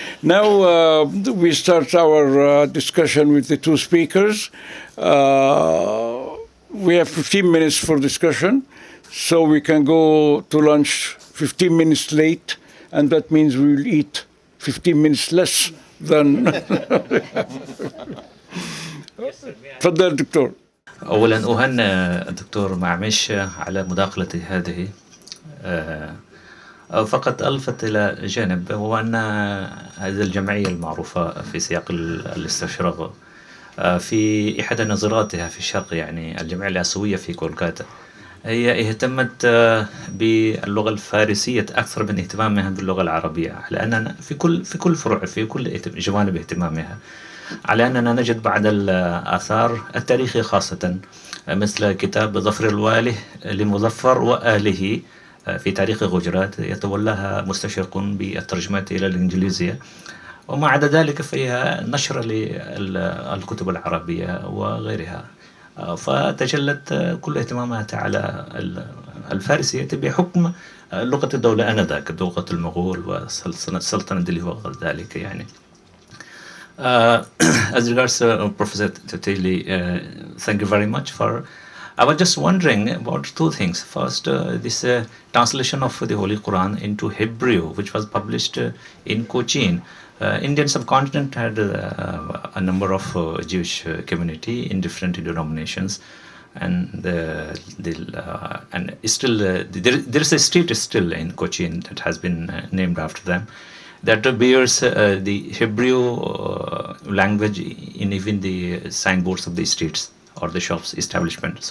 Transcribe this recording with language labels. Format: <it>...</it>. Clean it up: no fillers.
<en>Now we start our discussion with the two speakers. We have 15 minutes for discussion, so we can go to lunch 15 minutes late, and that means we will eat 15 minutes less than...</en> <ar>تفضل دكتور. أولا أهنئ الدكتور معمش على مداخلته هذه. فقط ألفت إلى جانب، هو أن هذه الجمعية المعروفة في سياق الاستشراق في إحدى نظراتها في الشرق، يعني الجمعية الآسيوية في كولكاتا، هي اهتمت باللغة الفارسية أكثر من اهتمامها باللغة العربية، على أننا في كل فروع، في كل جوانب اهتمامها، على أننا نجد بعض الآثار التاريخية خاصة مثل كتاب ظفر الوالي لمظفر وآله في تاريخ غجرات يتولاها مستشرق بالترجمات إلى الإنجليزية، وما عدا ذلك فيها نشر للكتب العربية وغيرها، فتجلت كل اهتماماتها على الفارسية بحكم لغة الدولة آنذاك، لغة المغول والسلطنة دلهي وغير ذلك يعني.</ar> <en>As regards Professor Tottoli, thank you very much for. I was just wondering about two things. First, this translation of the Holy Quran into Hebrew, which was published in Cochin. Indian subcontinent had a number of Jewish community in different denominations, and and still there is a street still in Cochin that has been named after them, that bears the Hebrew language in even the signboards of the streets or the shops establishment.</en>